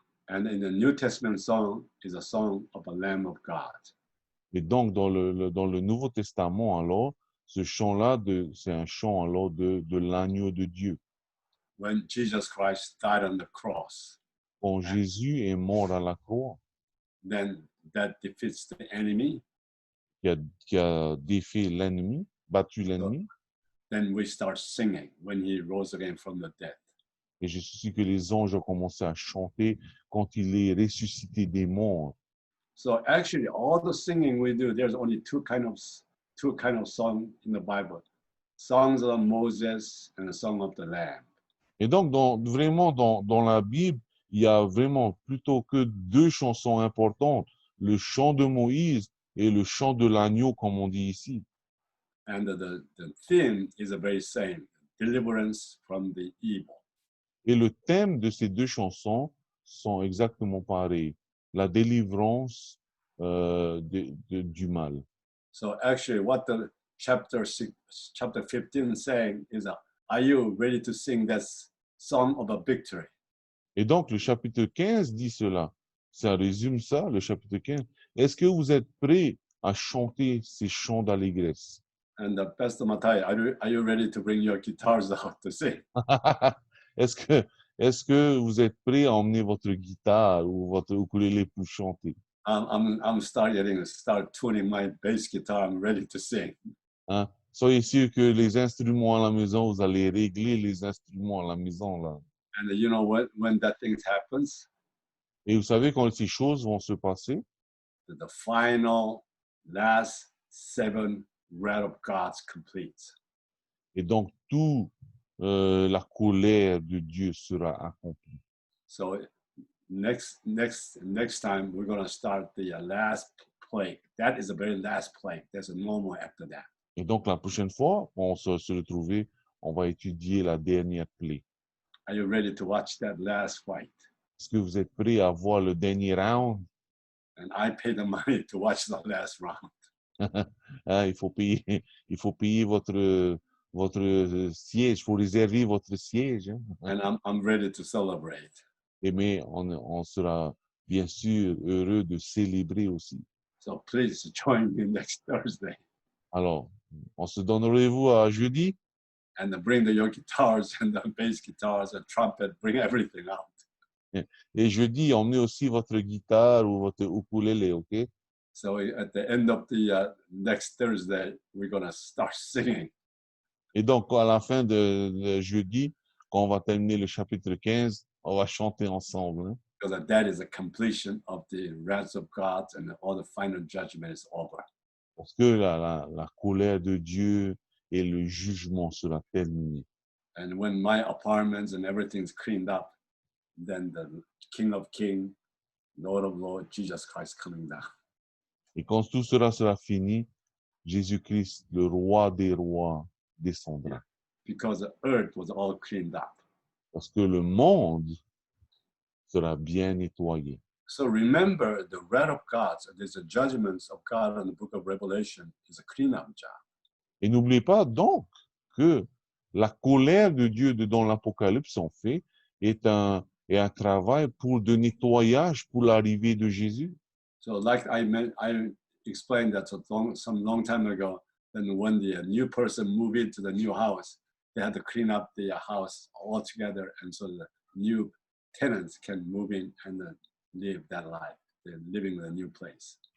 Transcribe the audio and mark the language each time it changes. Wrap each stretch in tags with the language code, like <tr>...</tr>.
<en>And in the New Testament song is a song of a Lamb of God.</en> <fr>Et donc, dans le Nouveau Testament, alors, ce chant-là, c'est un chant alors de l'agneau de Dieu.</fr> <en>When Jesus Christ died on the cross,</en> <fr>Quand Jésus est mort à la croix,</fr> <en>then that defeats the enemy.</en> <fr>qui a défait l'ennemi, battu l'ennemi.</fr> <en>Then we start singing when he rose again from the dead.</en> <fr>Et je suis sûr que les anges ont commencé à chanter quand il est ressuscité des morts.</fr> <en>So actually, all the singing we do, there's only two kind of song in the Bible: songs of Moses and a song of the Lamb.</en> <fr>Et donc, vraiment, dans la Bible, il y a vraiment plutôt que deux chansons importantes, le chant de Moïse et le chant de l'agneau, comme on dit ici.</fr> <en>And the theme is the very same: deliverance from the evil.</en> <fr>Et le thème de ces deux chansons sont exactement pareils, la délivrance du mal.</fr> <en>So actually, what the chapter 15 is saying is, are you ready to sing that song of a victory?</en> <fr>Et donc, le chapitre 15 dit cela. Ça résume ça, le chapitre 15. Est-ce que vous êtes prêts à chanter ces chants d'allégresse?</fr> <en>And Pastor Matai, are you ready to bring your guitars out to sing?</en> <fr>Est-ce que vous êtes prêts à emmener votre guitare ou votre ukulélé pour chanter?</fr> <en>I'm start tuning my bass guitar. I'm ready to sing. Hein?</en> <fr>Soyez sûr que les instruments à la maison, vous allez régler les instruments à la maison là.</fr> <en>And you know what? When that thing happens,</en> <fr>Et vous savez quand ces choses vont se passer,</fr> <en>the final last 7 wrath of God's complete.</en> <fr>et donc tout la colère de Dieu sera accomplie.</fr> <en>So next time we're going to start the last plague. That is the very last plague. There's no more after that.</en> <fr>Et donc la prochaine fois, on se retrouver, on va étudier la dernière plaie.</fr> <en>Are you ready to watch that last fight?</en> <fr>Est-ce que vous êtes prêts à voir le dernier round?</fr> <en>And I pay the money to watch the last round.</en> <fr>Hein, il faut payer votre siège, il faut réserver votre siège. Hein?</fr> <en>And I'm ready to celebrate.</en> <fr>Mais on sera bien sûr heureux de célébrer aussi.</fr> <en>So please join me next Thursday.</en> <fr>Alors, on se donne rendez-vous à jeudi.</fr> <en>And bring your guitars and the bass guitars and trumpet, bring everything out.</en> <fr>Et jeudi, emmenez aussi votre guitare ou votre ukulélé, OK?</fr> <en>So at the end of the next Thursday, we're going to start singing.</en> <fr>Et donc, à la fin de jeudi, quand on va terminer le chapitre 15, on va chanter ensemble. Hein?</fr> <en>Because that is a completion of the wrath of God and all the final judgment is over.</en> <fr>Parce que la colère de Dieu et le jugement sera terminé.</fr> <en>And when my apartments and everything's cleaned up, then the King of Kings, Lord of Lords, Jesus Christ coming down.</en> <fr>Et quand tout cela sera fini, Jésus-Christ, le roi des rois, descendra. Yeah.</fr> <en>Because the earth was all cleaned up.</en> <fr>Parce que le monde sera bien nettoyé.</fr> <en>So remember the wrath of God, there's the judgments of God in the book of Revelation is a cleanup job.</en> <fr>Et n'oubliez pas donc que la colère de Dieu dans l'Apocalypse, en fait, est un travail de nettoyage pour l'arrivée de Jésus.</fr> <en>So like I explained that some long time ago, then when the new person moved into the new house, they had to clean up the house altogether, and so the new tenants can move in and live that life. They're living in a new place.</en>